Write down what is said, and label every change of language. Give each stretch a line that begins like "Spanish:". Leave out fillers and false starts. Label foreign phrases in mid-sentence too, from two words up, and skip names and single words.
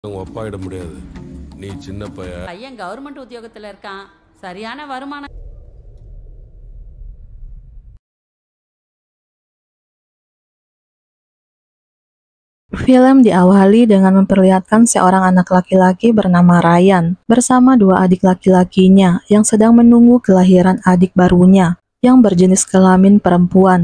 Tamil: ஒப்பாயிட முடியாது. நீ சின்ன பைய. பையன் கவர்மெண்ட் உத்தியோகத்துல இருக்கான். சரியான வருமானம்.
Indonesian: Film diawali dengan memperlihatkan seorang anak laki-laki bernama Ryan bersama dua adik laki-lakinya yang sedang menunggu kelahiran adik barunya yang berjenis kelamin perempuan.